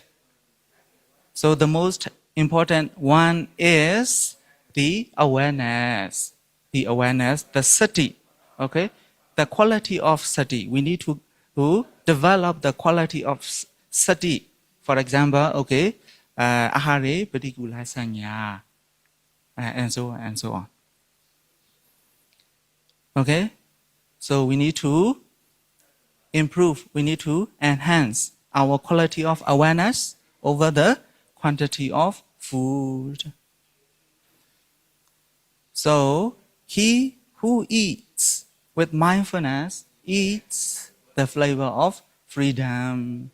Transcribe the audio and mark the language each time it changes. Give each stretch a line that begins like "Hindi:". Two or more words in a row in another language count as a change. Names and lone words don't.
English: So the most important one is the awareness, the sati. Okay, the quality of sati. We need to develop the quality of sati. For example,
Pali: okay, ahare patikula sanya,
English: and so on and so on. Okay, so we need to improve. We need to enhance our quality of awareness over the quantity of food. So he who eats with mindfulness eats the flavor of freedom.